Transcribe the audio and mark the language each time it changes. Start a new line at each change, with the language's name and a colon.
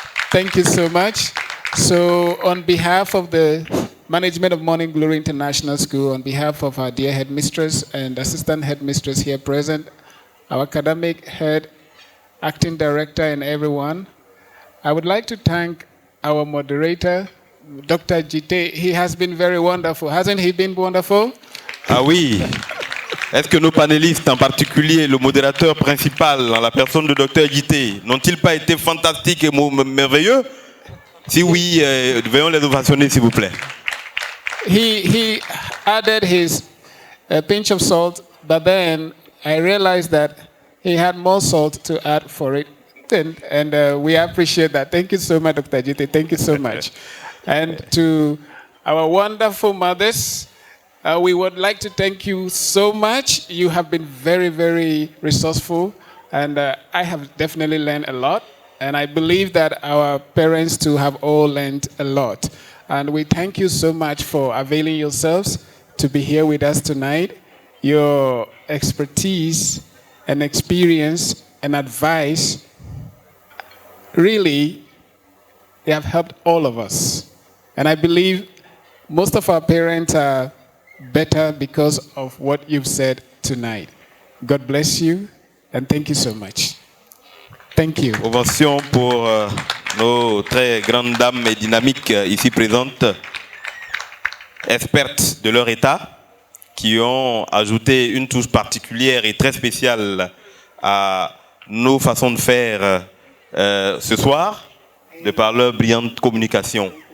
English: Thank you so much. So on behalf of the management of Morning Glory International School, on behalf of our dear headmistress and assistant headmistress here present, our academic head, acting director, and everyone, I would like to thank our moderator, Dr. Jite. He has been very wonderful. Hasn't he been wonderful?
French: Ah oui. Est-ce que nos panélistes, en particulier le modérateur principal, en la personne de Dr. Jite, n'ont-ils pas été fantastiques et merveilleux? Si oui, veuillons les ovationner, s'il vous plaît.
English: He added his pinch of salt, but then I realized that he had more salt to add for it. And we appreciate that. Thank you so much, Dr. Jite. Thank you so much. And to our wonderful mothers, we would like to thank you so much. You have been very, very resourceful, and I have definitely learned a lot. And I believe that our parents too have all learned a lot. And we thank you so much for availing yourselves to be here with us tonight. Your expertise and experience and advice really, they have helped all of us. And I believe most of our parents are better because of what you've said tonight. God bless you, and thank you so much. Thank you.
French: Ovation pour nos très grandes dames et dynamiques ici présentes, expertes de leur état, qui ont ajouté une touche particulière et très spéciale à nos façons de faire ce soir, de par leur brillante communication.